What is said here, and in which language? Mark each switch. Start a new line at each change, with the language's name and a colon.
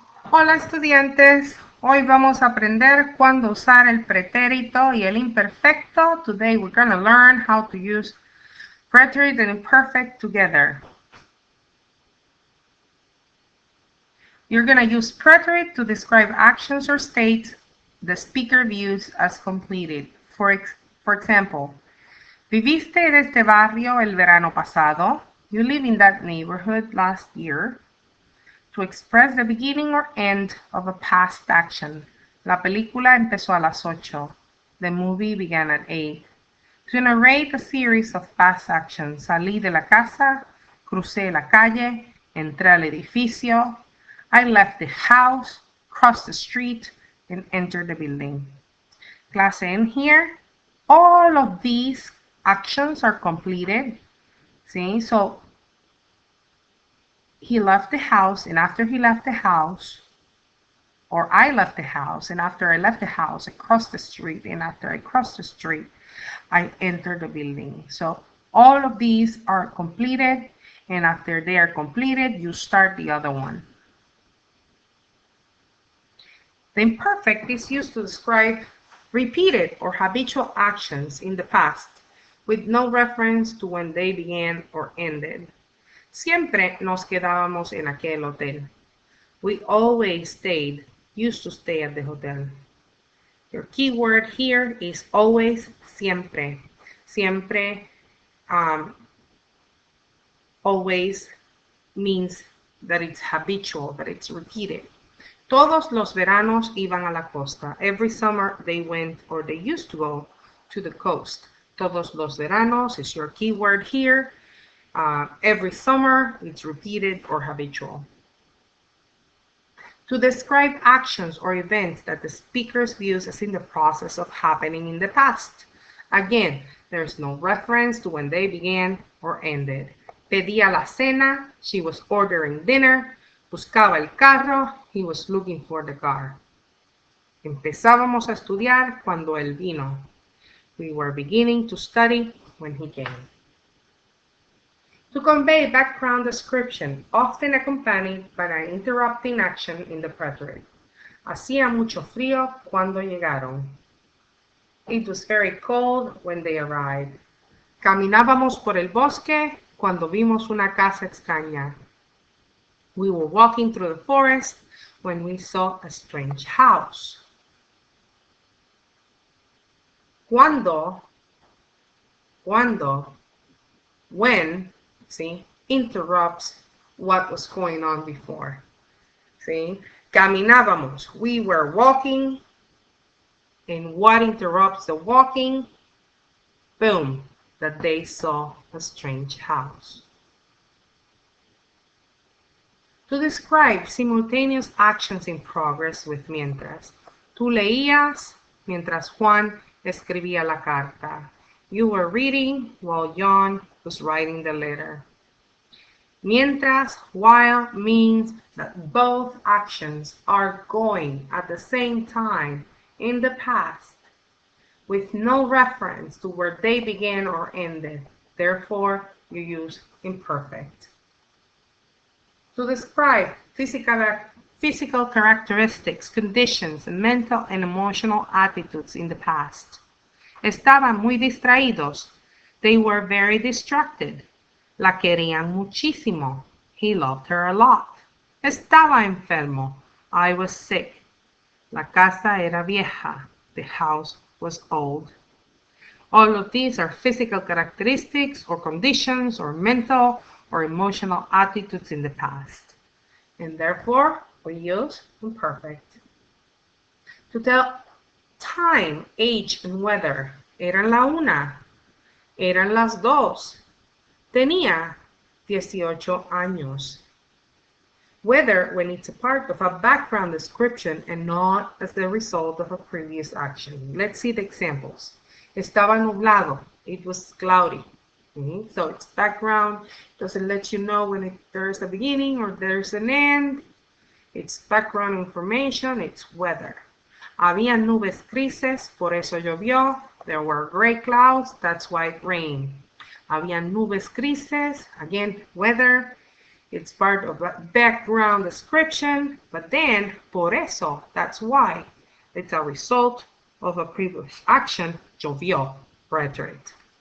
Spanish: Hola estudiantes, hoy vamos a aprender cuándo usar el pretérito y el imperfecto.
English: Today we're going to learn how to use preterite and imperfect together. You're going to use preterite to describe actions or states the speaker views as completed. For example,
Spanish: ¿viviste en este barrio el verano pasado?
English: You live in that neighborhood last year. To express the beginning or end of a past action.
Spanish: La película empezó a las 8.
English: The movie began at 8. To narrate a series of past actions.
Spanish: Salí de la casa, crucé la calle, entré al edificio.
English: I left the house, crossed the street, and entered the building. Clase in here. All of these actions are completed. See, so he left the house, and after he left the house, or I left the house, and after I left the house, I crossed the street, and after I crossed the street, I entered the building. So all of these are completed, and after they are completed, you start the other one. The imperfect is used to describe repeated or habitual actions in the past, with no reference to when they began or ended.
Spanish: Siempre nos quedábamos en aquel hotel.
English: We always used to stay at the hotel. Your keyword here is always, siempre. Siempre, always means that it's habitual, that it's repeated.
Spanish: Todos los veranos iban a la costa.
English: Every summer they went, or they used to go, to the coast.
Spanish: Todos los veranos
English: is your keyword here. Every summer, it's repeated or habitual. To describe actions or events that the speaker views as in the process of happening in the past. Again, there's no reference to when they began or ended.
Spanish: Pedía la cena,
English: she was ordering dinner.
Spanish: Buscaba el carro,
English: he was looking for the car.
Spanish: Empezábamos a estudiar cuando él vino.
English: We were beginning to study when he came. To convey background description, often accompanied by an interrupting action in the preterite.
Spanish: Hacía mucho frío cuando llegaron.
English: It was very cold when they arrived.
Spanish: Caminábamos por el bosque cuando vimos una casa extraña.
English: We were walking through the forest when we saw a strange house. Cuando, when, see, interrupts what was going on before. See, caminábamos, we were walking, and what interrupts the walking? Boom, that they saw a strange house. To describe simultaneous actions in progress with mientras.
Spanish: Tú leías mientras Juan escribía la carta.
English: You were reading while John was writing the letter. Mientras, while means that both actions are going at the same time in the past, with no reference to where they began or ended. Therefore, you use imperfect. To describe physical characteristics, conditions, and mental and emotional attitudes in the past.
Spanish: Estaban muy distraídos.
English: They were very distracted.
Spanish: La querían muchísimo.
English: He loved her a lot.
Spanish: Estaba enfermo.
English: I was sick.
Spanish: La casa era vieja.
English: The house was old. All of these are physical characteristics or conditions or mental or emotional attitudes in the past. And therefore, we use imperfect. To tell time, age, and weather.
Spanish: Eran la una. Eran las dos. Tenía 18 años.
English: Whether when it's a part of a background description and not as the result of a previous action. Let's see the examples.
Spanish: Estaba nublado.
English: It was cloudy. So it's background. Doesn't let you know when there's a beginning or there's an end. It's background information. It's weather.
Spanish: Había nubes grises, por eso llovió.
English: There were gray clouds, that's why it rained.
Spanish: Había nubes grises,
English: again, weather. It's part of a background description, but then,
Spanish: por eso,
English: that's why. It's a result of a previous action, llovió, preterite.